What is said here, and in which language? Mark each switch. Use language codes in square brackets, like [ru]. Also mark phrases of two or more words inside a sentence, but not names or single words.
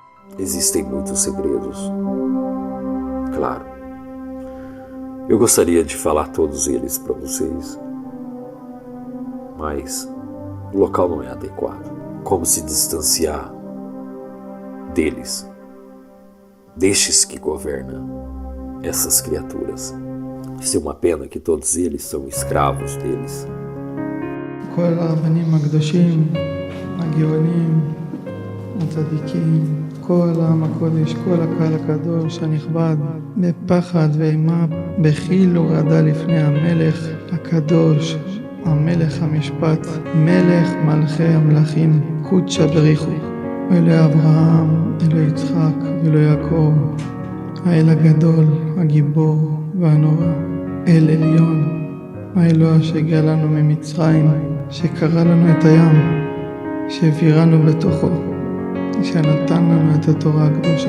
[pt] existem muitos segredos. Claro, eu gostaria de falar todos eles para vocês, mas o local não é adequado. Como se distanciar deles, destes que governam essas criaturas? Isso é uma pena que todos eles são escravos deles. [he] כל הרבנים הקדושים, הגאונים, הצדיקים, כל העם הקודש, כל הקהל הקדוש הנכבד, בפחד ואימה, בחיל ורעדה לפני המלך הקדוש, המלך המשפט, מלך מלכי המלכים, קודשא בריחו, אלוהי אברהם, אלוהי יצחק ואלוהי יעקב, האל הגדול, הגיבור והנורא, אל עליון, האלוה שהגיע לנו ממצרים, שקרא לנו את הים, שהעבירנו בתוכו, שנתן לנו את התורה הקדושה.